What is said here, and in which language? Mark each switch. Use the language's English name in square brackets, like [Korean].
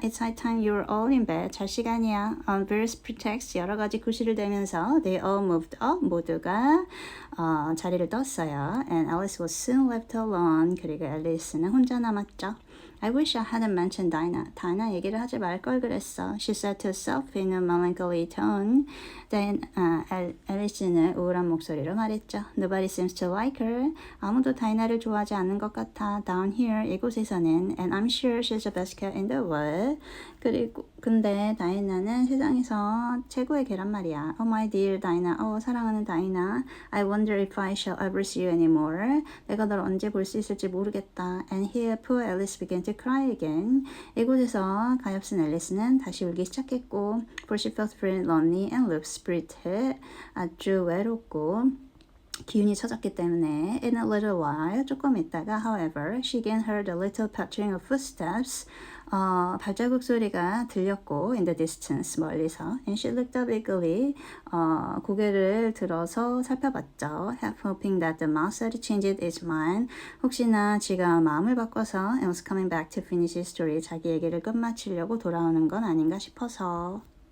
[English] It's high time you're all in bed. [Korean] 잘 시간이야. [English] On various pretexts, [Korean] 여러 가지 구실을 대면서 [English] they all moved up. [Korean] 모두가 자리를 떴어요. [English] And Alice was soon left alone. [Korean] 그리고 앨리스는 혼자 남았죠. [English] I wish I hadn't mentioned Dinah. [Korean] 다이나 얘기를 하지 말 걸 그랬어. [English] She said to herself in a melancholy tone. Then [Korean] 앨리스는 우울한 목소리로 말했죠. [English] Nobody seems to like her. [Korean] 아무도 다이나를 좋아하지 않는 것 같아. [English] Down here, [Korean] 이곳에서는. [English] And I'm sure she's the best cat in the world. [Korean] 근데 다이나는 세상에서 최고의 개란 말이야. [English] Oh my dear Dinah. [Korean] 사랑하는 다이나. [English] I wonder wonder if I shall ever see you anymore. [Korean] 내가 널 언제 볼 수 있을지 모르겠다. [English] And here poor Alice began to cry again. [Korean] 이곳에서 가엾은 앨리스는 다시 울기 시작했고 [English] for she felt very lonely and low spirited. [Korean] 아주 외롭고 기운이 처졌기 때문에 [English] in a little while [Korean] 조금 있다가 [English] however she again heard a little pattering of footsteps [Korean] 발자국 소리가 들렸고 [English] in the distance [Korean] 멀리서 [English] and she looked up eagerly [Korean] 고개를 들어서 살펴봤죠 [English] half hoping that the mouse had changed its mind [Korean] 혹시나 지가 마음을 바꿔서 [English] and was coming back to finish his story [Korean] 자기 얘기를 끝마치려고 돌아오는 건 아닌가 싶어서